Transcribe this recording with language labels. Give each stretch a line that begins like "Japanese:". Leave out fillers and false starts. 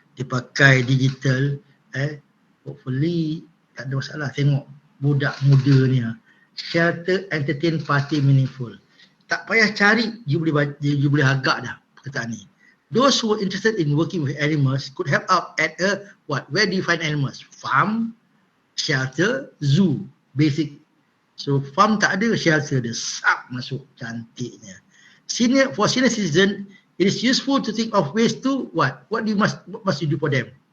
Malay: Dia pakai digital. Hopefully tak ada masalah. Tengok budak muda ni.
English: Shelter, entertain, party, meaningful.
Malay: Tak payah cari, you boleh agak dah perkataan ni.
English: Those who are interested in working with animals could help out at where do you find animals? Farm, shelter, zoo, basic.
Malay: So farm tak ada, shelter ada, sap masuk, cantiknya.
English: For senior citizen, it is useful to think of ways to what must you do for them?